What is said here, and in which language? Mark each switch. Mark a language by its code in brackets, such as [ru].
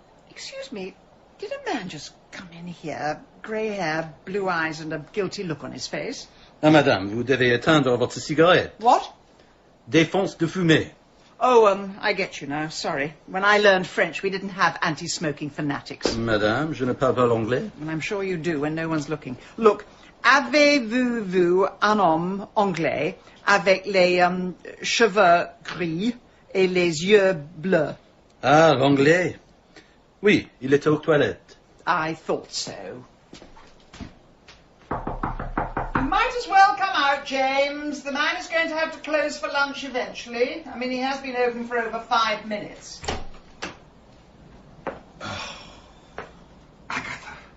[en] Excuse me, did a man just come in here, grey hair, blue eyes, and a guilty look on his face? [fr] Ah, madame, vous devez éteindre votre cigarette. [en] What? [fr] Défense de fumer. [en] Oh, I get you now, sorry. When I learned French, we didn't have anti-smoking fanatics. [fr] Madame, je ne parle pas l'anglais. [en] And I'm sure you do when no one's looking. [fr] Look, avez-vous vu un homme anglais avec les cheveux gris et les yeux bleus? Ah, l'anglais. Oui, il est aux toilettes. [en] I thought so. You might as well come out, James. The man is going to have to close for lunch eventually. I mean, he has been open for over 5 minutes. Agatha.